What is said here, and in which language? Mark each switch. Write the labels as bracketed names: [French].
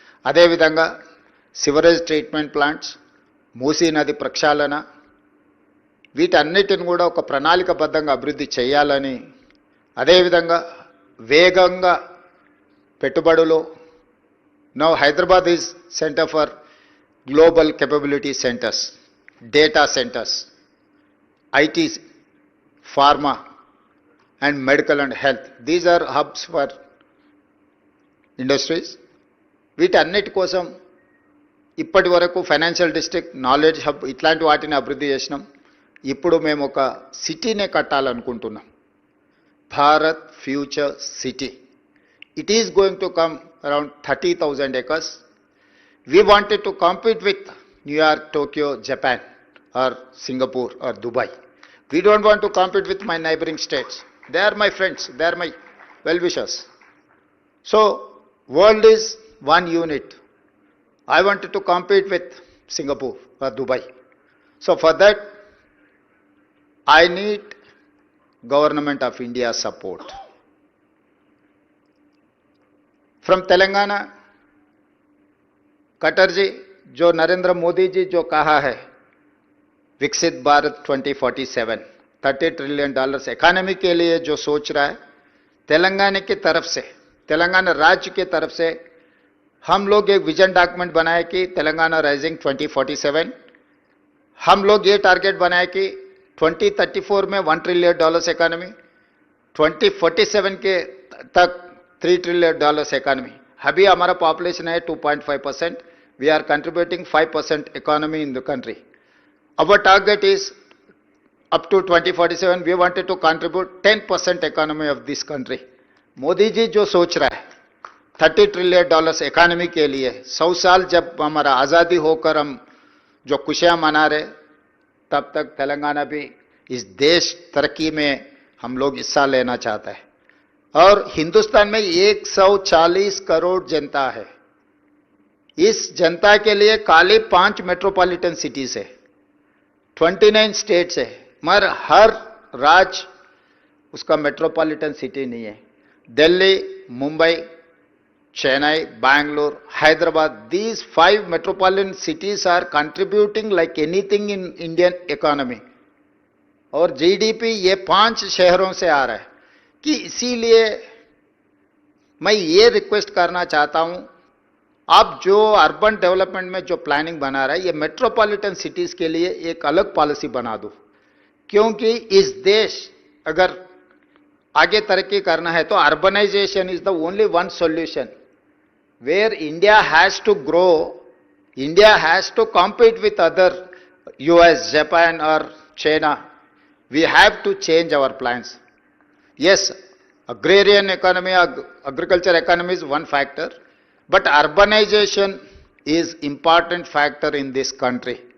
[Telugu] అదేవిధంగా sewerage treatment plants, Musi నది ప్రక్షాళన, వీటన్నిటిని కూడా ఒక ప్రణాళికబద్ధంగా అభివృద్ధి చేయాలని, అదేవిధంగా వేగంగా పెట్టుబడులు. [English] Now Hyderabad is centre for global capability centres, data centers, IT, pharma and medical and health. These are hubs for industries. [Telugu] వీటన్నిటి కోసం ఇప్పటి వరకు ఫైనాన్షియల్ డిస్ట్రిక్ట్, నాలెడ్జ్ హబ్ ఇట్లాంటి వాటిని అభివృద్ధి చేసినాం. ఇప్పుడు మేము ఒక సిటీనే కట్టాలనుకుంటున్నాం, Bharat future city. [English] It is going to come around 30,000 acres. We wanted to compete with New York, Tokyo, Japan or Singapore or Dubai. We don't want to compete with my neighboring states. They are my friends, they are my well-wishers. So, world is one unit. I wanted to compete with Singapore or Dubai. So for that, I need Government of India support. From Telangana, [Hindi] cutter जी, जो नरेंद्र मोदी जी जो कहा है विकसित Bharat 2047 $30 trillion economy के लिए जो सोच रहा है, तेलंगाना की तरफ से, तेलंगाना राज्य की तरफ से हम लोग एक विजन डॉक्यूमेंट बनाए कि तेलंगाना राइजिंग 2047, हम लोग ये टारगेट बनाए कि 2034 में $1 ट्रिलियन इकोनॉमी, 2047 के तक $3 ट्रिलियन इकोनॉमी. अभी हमारा पॉपुलेशन है 2.5%. [English] We are contributing 5% economy in the country. Our target is up to 2047, we wanted to contribute 10% economy of this country. [Hindi] Modi ji जो सोच रहा है $30 ट्रिलियन इकोनॉमी के लिए, 100 साल जब हमारा आज़ादी होकर हम जो खुशियां मना रहे, तब तक तेलंगाना भी इस देश तरक्की में हम लोग हिस्सा लेना चाहता है. और हिंदुस्तान में 140 करोड़ जनता है. इस जनता के लिए खाली 5 मेट्रोपॉलिटन सिटीज है, 29 स्टेट्स है, मगर हर राज्य उसका मेट्रोपॉलिटन सिटी नहीं है. [English] Delhi, Mumbai, Chennai, Bangalore, Hyderabad, these 5 metropolitan cities are contributing like anything in Indian economy. [Hindi] और जीडीपी ये 5 शहरों से आ रहा है. कि इसीलिए मैं ये रिक्वेस्ट करना चाहता हूं, आप जो अर्बन डेवलपमेंट में जो प्लानिंग बना रहा है, ये मेट्रोपॉलिटन सिटीज के लिए एक अलग पॉलिसी बना दो. क्योंकि इस देश अगर आगे तरक्की करना है तो [English] Urbanization is the only one solution. Where India has to grow, India has to compete with other US, Japan और China. We have to change our plans. Yes, agrarian economy, agriculture economy is one factor, but urbanization is important factor in this country.